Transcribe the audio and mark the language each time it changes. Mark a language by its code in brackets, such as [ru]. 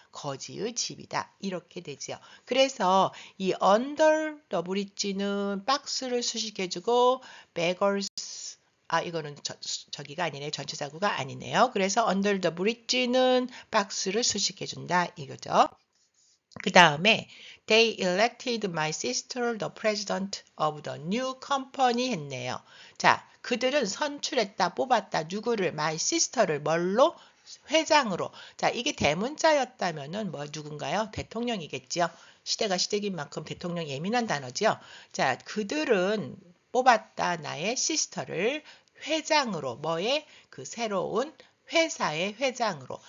[ko] 거지의 집이다. 이렇게 되지요. 그래서 이 [en] under the bridge [ko] 는 박스를 수식해주고 beggars 이거는 저기가 아니네. 전치사구가 아니네요. 그래서 [en] under the bridge [ko] 는 박스를 수식해준다. 이거죠. 그 다음에 [en] they elected my sister the president of the new company [ko] 했네요. 자, 그들은 선출했다, 뽑았다. 누구를? my sister를 뭘로? 회장으로. 자, 이게 대문자였다면은 뭐 누군가요? 대통령이겠지요. 시대가 시대인 만큼 대통령 예민한 단어지요. 자, 그들은 뽑았다 나의 시스터를 회장으로 뭐의 그 새로운 회사의 회장으로.